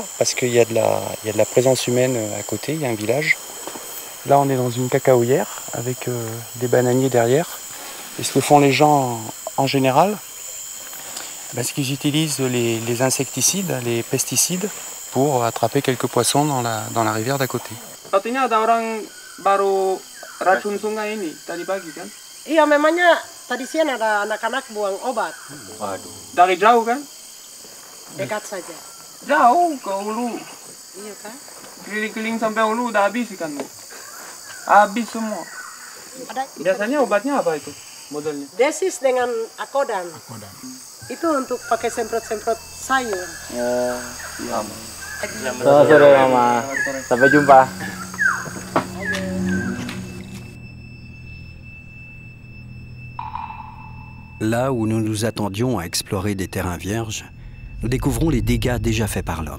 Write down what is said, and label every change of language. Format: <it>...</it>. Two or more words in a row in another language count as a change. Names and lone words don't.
<fr>Parce qu'il y a de la présence humaine à côté, il y a un village. Là, on est dans une cacaoyère avec des bananiers derrière. Et ce que font les gens en général, c'est qu'ils utilisent les insecticides, les pesticides, pour attraper quelques poissons dans la rivière d'à côté.</fr> <id>Artinya ada orang baru racun sungai ini tadi pagi kan? Iya, memangnya tadi siang ada anak-anak buang obat. Waduh. Dari jauh kan? Dekat saja. Jauh ke hulu. Iya kan? Keliling-keliling sampai hulu udah habis ikan bu. Habis semua. Biasanya obatnya apa itu modelnya? Desis dengan akodan. Itu untuk pakai semprot-semprot sayur. Oh, iya. Selamat sore Mama. Sampai jumpa.</id> <fr>Là où nous nous attendions à explorer des terrains vierges, nous découvrons les dégâts déjà faits par l'homme.</fr>